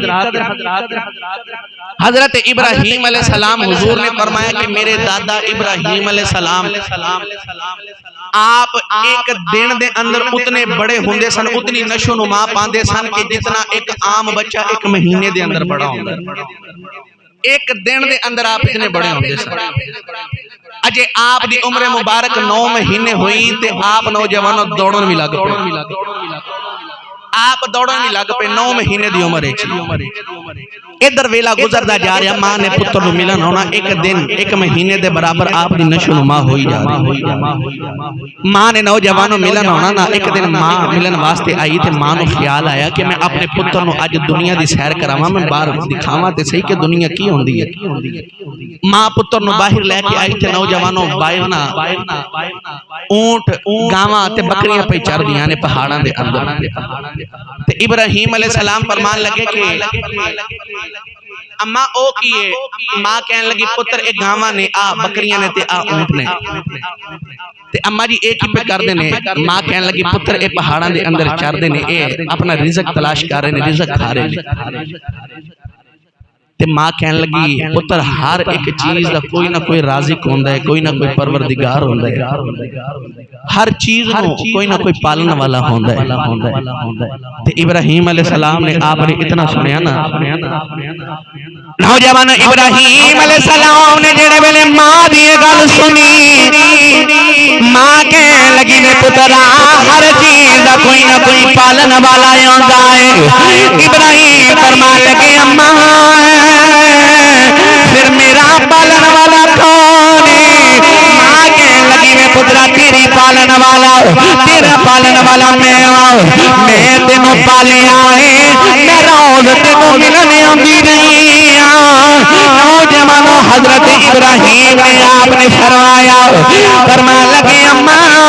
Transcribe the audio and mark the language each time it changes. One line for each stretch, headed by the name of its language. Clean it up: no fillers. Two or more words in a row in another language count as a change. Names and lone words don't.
Punjabi: حضرت ابراہیم علیہ السلام حضور نے فرمایا کہ میرے دادا ابراہیم علیہ السلام آپ ایک دن دے اندر اتنے بڑے ہوندے سن اتنی نشو نما پاندے سن کہ جتنا ایک عام بچہ ایک مہینے دے اندر بڑا ہوندا ایک دن دے اندر آپ اتنے بڑے ہوندے سن اجے آپ دی عمر مبارک 9 مہینے ہوئی تے آپ نوجوانوں دوڑن بھی لگ پے آپ دوڑن بھی لگ پہ 9 مہینے دی عمر ہے ادھر ویلا گزردا جا رہا ماں نے پتر نو ملن ہونا ایک دن 1 مہینے دے برابر آپ دی نشو نما ہوئی جا رہی ماں نے نوجوانوں ملن ہونا نا ایک دن ماں ملن واسطے آئی تے ماں نو خیال آیا کہ میں اپنے پتر نو اج دنیا دی سیر کراواں میں باہر دکھاواں تے صحیح کہ دنیا کی ہوندی ہے ماں پتر نو باہر لے کے آئی تے نوجوانوں باہر نا اونٹ گاواں تے بکریاں پہ چر دیاں نے پہاڑاں دے اندر تے ابراہیم علیہ السلام فرمان لگے کہ اماں او کیے ماں کہنے لگی پتر اے گاواں نے آ بکریاں نے تے آ اونٹ نے تے اماں جی ایک ہی پہ کر دینے ماں کہنے لگی پتر اے پہاڑاں دے اندر چر دینے اے اپنا رزق تلاش کر رہے نے رزق کھا رہے نے تے ماں کہنے لگی پتر ہر ایک چیز دا کوئی نہ کوئی رازق ہوندا ہے کوئی نہ کوئی پروردگار ہوندا ہے ہر چیز نو کوئی نہ کوئی پالن والا ہوندا ہے تے ابراہیم علیہ السلام نے آپ نے اتنا سنیا نا نوجوان ابراہیم علیہ السلام نے جڑے ویلے ماں دی گل سنی ماں کہنے لگی نے پترا ہر چیز دا کوئی نہ کوئی پالن والا ہوندا ہے ابراہیم فرمان لگے اماں پھر میرا پالن والا کون ہے ماں کہنے لگی میں پترا تیری پالن والا تیرا پالن والا میں تینوں پالیا ہے میں روز تینوں ملنے آندی رہی نوجوانوں حضرت ابراہیم نے آپ نے فرمایا لگے اماں